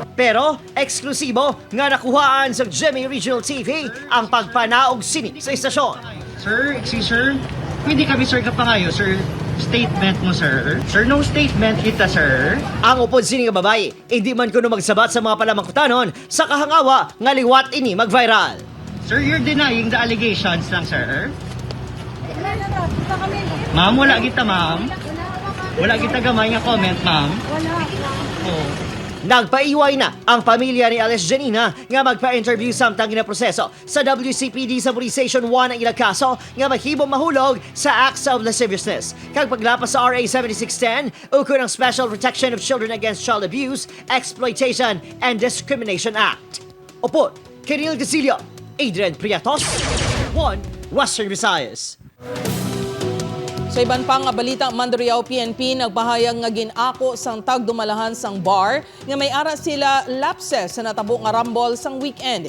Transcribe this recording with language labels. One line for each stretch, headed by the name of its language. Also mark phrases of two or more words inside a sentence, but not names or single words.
Hiligaynon: Pero, eksklusibo nga nakuhaan sa GMA Regional TV ang pagpanaog sini sa istasyon. Sir, sir, pwede kami sir kapangayo, sir. Statement mo, sir. Sir,
English: no statement
Hiligaynon: kita, sir. Ang upod sini nga babae, hindi man kuno magsabat sa mga palamangkutanon sa kahangawa nga liwat ini mag-viral. Sir,
English: you're denying the allegations lang, sir. Ma'am,
Hiligaynon: wala kita,
English: ma'am.
Hiligaynon: Wala kita gamay nga comment, ma'am. Wala. Oh. Nagpaiway na ang pamilya ni Alice Janina nga magpa-interview samtang ginaproseso sa WCPD sa Police Station 1 ang ilang kaso nga mahibong mahulog sa
English: acts of lasciviousness.
Hiligaynon: Kag paglapas sa RA 7610, ukol ng Special Protection of Children Against Child Abuse, Exploitation, and Discrimination Act. Opo, Kiril Gasilio, Adrian Priatos, 1 Western Visayas. Sa iban pang nga balita, Mandurriao PNP nagpahayag nga ginako sang tagdumalahan sang bar nga may ara sila lapses sa natabo nga rambol sang weekend.